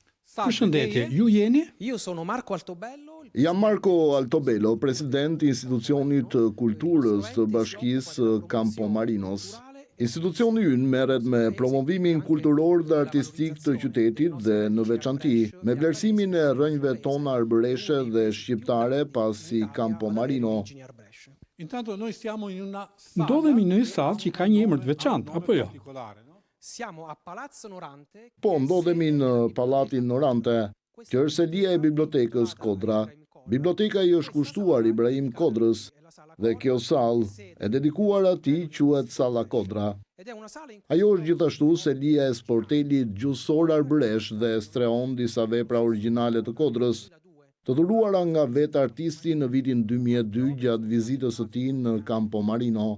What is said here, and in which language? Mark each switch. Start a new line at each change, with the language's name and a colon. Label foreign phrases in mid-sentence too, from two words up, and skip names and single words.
Albanian: Përshëndetje, ju jeni?
Italian: Io sono Marco Altobello.
Albanian: Jam Marco Altobello, president i Institucionit të Kulturës të Bashkisë Campomarinos. Institucioni ynë merret me promovimin kulturor dhe artistik të qytetit dhe në veçanti me vlerësimin e rrënjve tona arbëreshe dhe shqiptare pasi Campomarino. Ndodhemi në një sallë që ka një emër të veçantë, apo jo?
Italian: Siamo a Palazzo Norante.
Albanian: Po, ndodhemi në Pallatin Norante, që është selia e bibliotekës Kodra. Biblioteka i është kushtuar Ibrahim Kodrës dhe kjo sallë e dedikuar atij quhet Salla Kodra. Ajo është gjithashtu selia e sportelit gjuhësor arbëresh dhe streon disa vepra origjinale të Kodrës, të dhuruara nga vetë artisti në vitin 2002 gjatë vizitës së tij në Campomarino.